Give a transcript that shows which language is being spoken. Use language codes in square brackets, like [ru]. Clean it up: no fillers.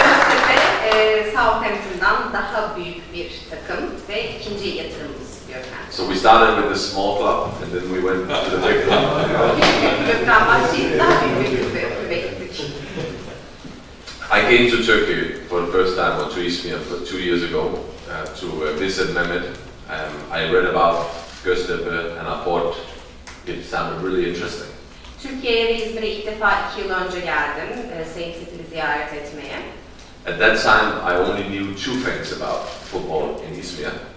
[tr] Göztepe, Southampton'dan daha büyük bir takım ve ikinci yatırımımız diyor kendisi. [en] So we started with a small club, and then we went to the big club. [tr] Küçük bir kulüpten başlayıp daha büyük bir kulübe gittik. [en] I came to Turkey for the first time, or to İzmir 2 years ago, to visit Mehmet. I read about Göztepe and I thought it sounded really interesting. [tr] Türkiye'ye ve İzmir'e ilk defa 2 yıl önce geldim, Sayın Sepil'i ziyaret etmeye. [en] At that time, I only knew 2 things about football in İzmir.